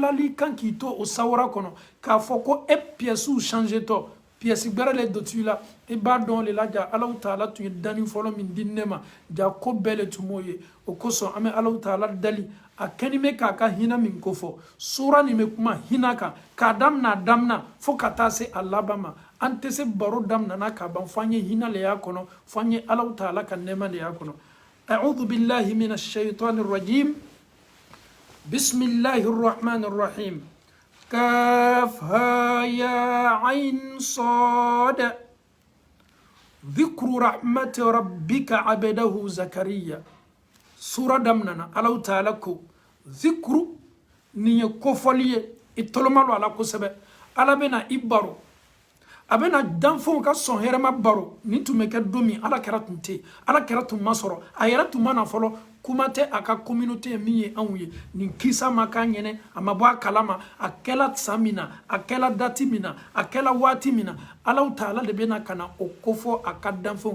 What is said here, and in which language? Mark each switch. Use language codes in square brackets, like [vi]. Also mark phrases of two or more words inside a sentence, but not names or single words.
[bm] lali kan k'i to o sawura kɔnɔ k'a fɔ ko e [fr] pièces changer [bm] tɔ pièce gbɛrɛ le don i la i b'a dɔn le la ja Alahu taala tun ye danni fɔlɔ min di ne ma ja ko bɛɛ le tun m'o ye o kosɔn an bɛ Alahu taala dali a kɛni bɛ k'a ka hinɛ min kofɔ sura nin bɛ kuma hinɛ kan k'a damina fo ka taa se a laban ma an tɛ se baro daminana k'a ban fo an ye hinɛ le y'a kɔnɔ fo an ye Alahu taala ka nɛɛma le y'a kɔnɔ [ar] أعوذ بالله من الشيطان الرجيم بسم الله الرحمن الرحيم كاف ها يا عين صاد ذكر رحمة ربك عبده زكريا [bm] sura damnana Alahu taala ko zikru ni ye kofɔli ye i toloma lo ala kosɛbɛ ala bɛna i baro a bɛna danfɛnw ka sɔn hɛrɛma baro nin tun bɛ kɛ don min ala kɛra tun tɛ ala kɛra tun ma sɔrɔ a yɛrɛ tun ma na fɔlɔ kuma tɛ a ka communauté min ye anw ye nin kisa ma k'a ɲɛnɛ a ma bɔ a kalama a kɛla san min na a kɛla dati min na a kɛla waati min na Alahu taala de bɛna ka na o kofɔ a ka danfɛnw